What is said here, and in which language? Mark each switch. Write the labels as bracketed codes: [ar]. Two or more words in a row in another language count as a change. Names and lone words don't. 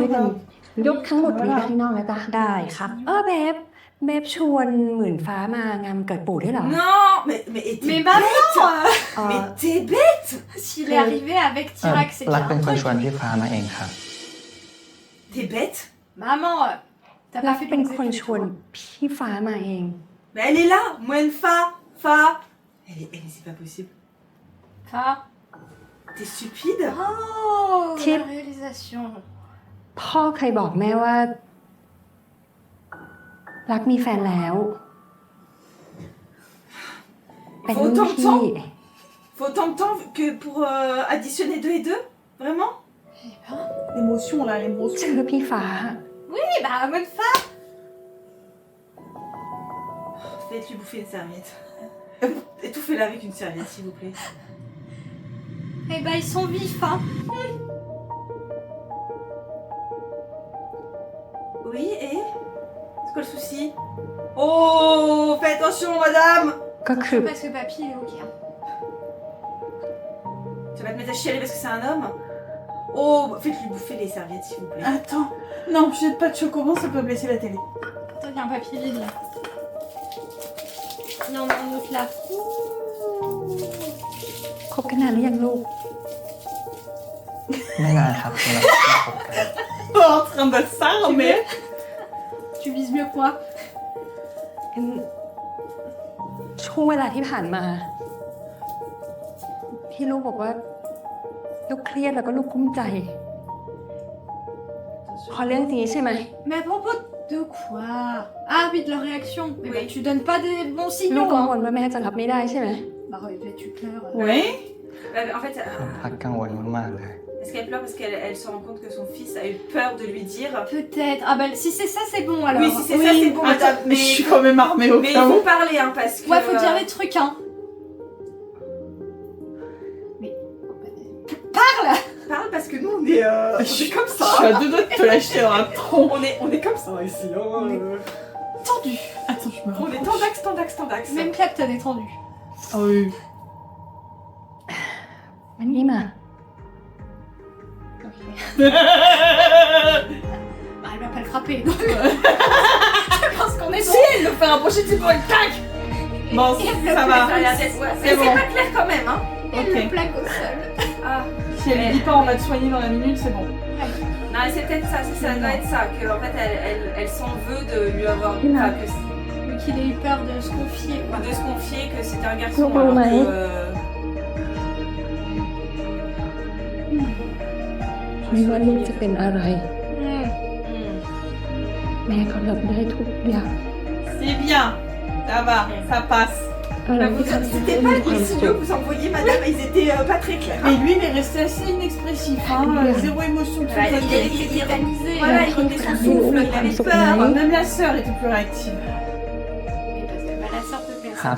[th] ช่วยกัน [fr] quoi? [th] ยกทั้งหมดนี้ไปข้างนอกนะจ๊ะได้ครับเบฟชวนหมื่นฟ้ามางานเกิดปู่ด้วยเหรอ [fr] Non, mais t'es Mais bête! maman Mais t'es bête! S'il est arrivé avec Tirac, c'est [th] รัก [fr] qu'il y a [th] เป็น [fr] un [th] คน [fr] truc. [th] ชวนพี่ฟ้ามาเองครับ [fr] T'es bête? Maman, t'as [th] รั [fr] pas [th] ก [fr] fait [th] เป็น [fr] ton [th] คน [fr] étude, [th] ชวน [fr] toi. [th] พี่ฟ้ามาเอง [fr] Mais elle est là! Moine fa! C'est pas possible. Ah. T'es stupide? Oh, Tip. la réalisation. [th] พ่อเคยบอกแม่ว่า รักมีแฟนแล้ว เป็น [fr] Faut [th] รุ่น [fr] autant de [th] พี่ [fr] temps? Faut autant de temps que pour additionner 2 et 2? Vraiment? L'émotion là, l'émotion. [th] ชื่อพี่ฟ้า [fr] Oui, bah, bonne femme. Faites-lui bouffer une serviette. Étouffez-la avec une serviette, s'il vous plaît. Eh bah, ils sont vifs, hein. Oui, et? C'est quoi le souci? Oh, fais attention, madame! [th] ก็คือ [fr] Parce que papy, il est ok. Hein. Tu vas te mettre à chialer parce que c'est un homme? Oh, faites-lui bouffer les serviettes, s'il vous plaît. Attends. Non, jette pas de chocobo, ça peut blesser la télé. Pourtant, il y a un papier vide, là. Il y en a un autre, là. [th] คบกันนานหรือยังลูก ไม่นานครับเราคบกัน [fr] En train de s'armer. Tu vises mieux que moi. [th] ช่วงเวลาที่ผ่านมา ที่ลูกบอกว่า ลูกเครียดแล้วก็ลูกกุ้มใจเพราะเรื่องนี้ใช่ไหม [fr] Mais à propos de quoi? Ah oui, de leur réaction. Mais bah, tu donnes pas des bons [th] ลูก [fr] signaux, [th] กังว [fr] hein. [th] ลว่าแม่จะรับไม่ได้ใช่ไหม [fr] Bah, ouais, tu pleures. Oui. En fait, [th] พักกังวลมากๆเลย [fr] est-ce qu'elle pleure parce qu'elle se rend compte que son fils a eu peur de lui dire? Peut-être. Ah bah, si c'est ça, c'est bon, alors. Oui, si c'est ça, c'est bon, Attends, madame. mais je suis quand même armée au Mais cas il où. faut parler, hein, parce que... Ouais, faut dire les trucs, hein. Mais... Parle! Parle parce que nous, on est comme Je ça. suis à deux doigts de te lâcher dans un tronc. On est comme ça ici. Hein, On est- Tendu. Attends. je me On est rapproche. tendax. Même Clapton est tendu. Ah oui. [th] มันนี่มา [fr] Bah, elle va pas le frapper. Donc... je pense qu'on est bon. Si, elle le fait rapprocher de ses poings, tac. Bon, ça va. C'est bon. pas clair quand même, hein. Elle Ok. le plaque au sol. Ah. Si elle lui dit pas on va te soigner dans la minute, c'est bon. Non, c'est peut-être ça, ça doit être ça, qu'en fait elle s'en veut de lui avoir. Enfin, Donc il a eu peur de se confier, quoi. de se confier que c'était un garçon. Look, Alors Romain. que, [th] ไม่ว่าลูกจะเป็นอะไร Hmm. แม่ก็รับได้ทุกอย่าง [fr] C'est bien. Ça va, ça passe. [th] อะไรที่ทำให้ [fr] C'était [th] แม่ [fr] pas [th] มีความ [fr] les [th] สุ [fr] signaux [th] ข [fr] que vous envoyiez, madame, ils étaient pas très clairs. Et lui, il est resté assez inexpressif, hein. Zéro émotion tout Voilà, ça. il était tétanisé. Voilà, il retenait son souffle, il avait peur. Même la sœur était plus réactive. Mais parce que bah, la sœur de Père Ah.